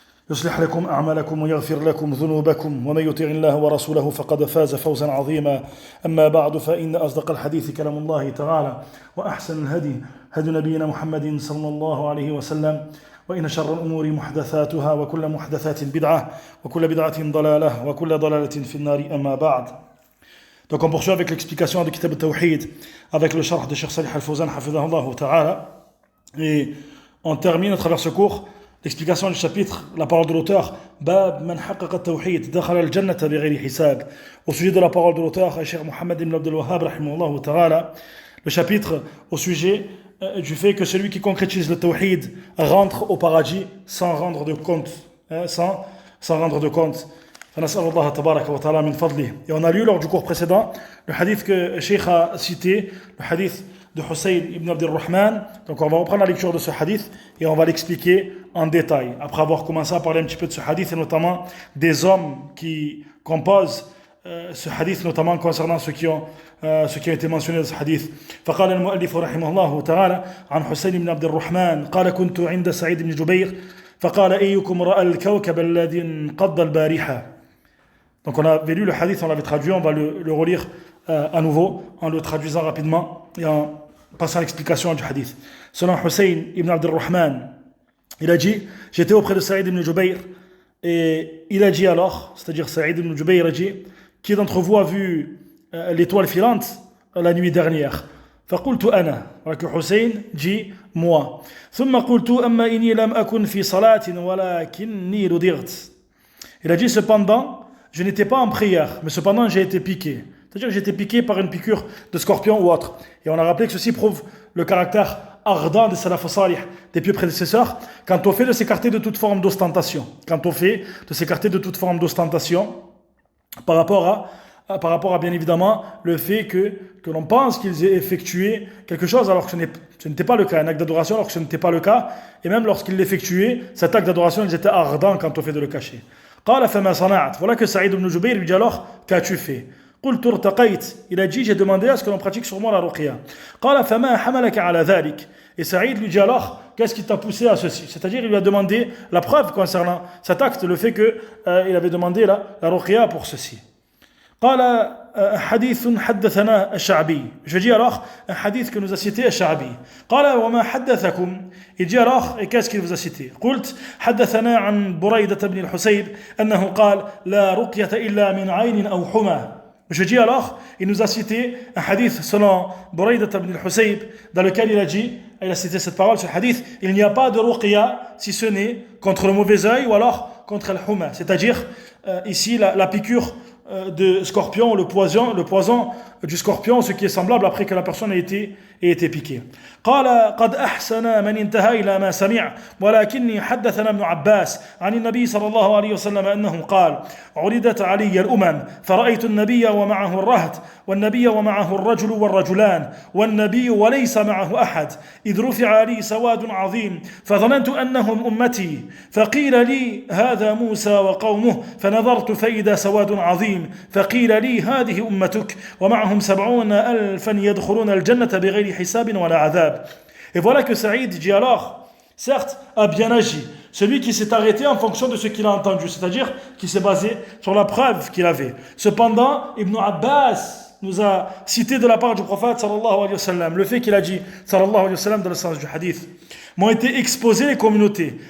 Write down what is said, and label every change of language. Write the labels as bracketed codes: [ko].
[ar] يصلح لكم أعمالكم ويغفر لكم ذنوبكم ومن يطع الله ورسوله فقد فاز فوزا عظيما أما بعد فإن أصدق الحديث كلام الله تعالى وأحسن الهدي هدي نبينا محمد صلى الله عليه وسلم وإن شر الأمور محدثاتها وكل محدثات بدعة وكل بدعة ضلالة وكل ضلالة في النار أما بعد. [fr] Donc on poursuit avec l'explication du Kitab al-Tawhid avec le sharh de Cheikh Salih al-Fawzan hafidhahullah ta'ala, et on termine à travers ce cours l'explication du chapitre, la parole de l'auteur [ar] Bab man haqaqa at-tawhid dakhala al-jannata bighayri hisab, [fr] au sujet de la parole de l'auteur Cheikh Mohammed ibn Abdul Wahhab rahimahullah ta'ala, le chapitre au sujet du fait que celui qui concrétise le tawhid rentre au paradis sans rendre de compte, sans rendre de compte. Et on a lu lors du cours précédent le hadith que Cheikh a cité, le hadith de Hussein ibn Abdurrahman. Donc on va reprendre la lecture de ce hadith et on va l'expliquer en détail, après avoir commencé à parler un petit peu de ce hadith et notamment des hommes qui composent ce hadith, notamment concernant ceux qui ont été mentionnés dans ce hadith. [ar] فقال المؤلف رحمه الله تعالى عن حسين بن عبد الرحمن قال كنت عند سعيد بن جبير فقال أيكم رأى الكوكب الذي انقض البارحة. [fr] Donc on avait lu le hadith, on l'avait traduit, on va le relire à nouveau en le traduisant rapidement et en passant à l'explication du hadith. Selon Hussein ibn Abd al-Rahman, il a dit, j'étais auprès de Saïd ibn Jubayr et il a dit alors, c'est-à-dire Saïd ibn Jubayr a dit, qui d'entre vous a vu l'étoile filante la nuit dernière? [ar] فقلت أنا. [fr] Voilà que Hussein dit moi. [ar] ثم قلت أما إني لم أكن في صلاة ولكني ردغت. [fr] Il a dit cependant, je n'étais pas en prière, mais cependant j'ai été piqué. C'est-à-dire que j'ai été piqué par une piqûre de scorpion ou autre. Et on a rappelé que ceci prouve le caractère ardent des salaf salih, des pieux prédécesseurs, quand on fait de s'écarter de toute forme d'ostentation. Quand on fait de s'écarter de toute forme d'ostentation, par rapport à bien évidemment le fait que l'on pense qu'ils aient effectué quelque chose alors que ce n'était pas le cas, un acte d'adoration alors que ce n'était pas le cas, et même lorsqu'ils l'effectuaient, cet acte d'adoration, ils étaient ardents quand on fait de le cacher. [ar] قال فما صنعت. [fr] Voilà que Saïd ibn Jubayr lui dit alors, qu'as-tu fait? [ar] قلت ارتقيت. [fr] Il a dit, j'ai demandé à ce que l'on pratique sur moi la ruqya. [ar] قال فما حملك على ذلك. [fr] Et Saïd lui dit alors, qu'est-ce qui t'a poussé à ceci? C'est-à-dire, il lui a demandé la preuve concernant cet acte, le fait qu'il avait demandé la ruqya pour ceci. [ar] قال حديث حدثنا الشعبي. [fr] Je dis alors un hadith que nous a cité الشعبي. [ar] قال وما حدثكم. [fr] Il dit alors, et qu'est-ce qu'il vous a cité? [ar] قلت حدثنا عن بريدة بن الحسيب أنه قال لا رقية إلا من عين أو حمى. [fr] Je dis alors, il nous a cité un hadith selon Burayda ibn al-Husayb, dans lequel il a cité cette parole, ce hadith, il n'y a pas de ruqya si ce n'est contre le mauvais œil ou alors contre al-huma, c'est-à-dire ici la piqûre de scorpion, le poison du scorpion, ce qui est semblable après que la personne ait été piquée. [ar] قال قد أحسن من انتهى إلى ما سمع ولكني حدثنا ابن عباس عن النبي صلى الله عليه وسلم أنه قال عرضت علي الأمم فرأيت النبي ومعه الرهط والنبي ومعه الرجل والرجلان والنبي وليس معه أحد إذ رفع لي سواد عظيم فظننت أنهم أمتي فقيل لي هذا موسى وقومه فنظرت فإذا سواد عظيم فقيل لي هذه أمتك ومعهم 70,000 يدخلون الجنة بغير حساب ولا عذاب. [fr] Et voilà que Saïd dit alors, certes, a bien agi, celui qui s'est arrêté en fonction de ce qu'il a entendu, c'est-à-dire qui s'est basé sur la preuve qu'il avait. Cependant, Ibn Abbas nous a cité de la part du prophète sallallahu alayhi wa sallam, le fait qu'il a dit sallallahu alayhi wa sallam dans le sens du hadith, m'ont été exposées les communautés.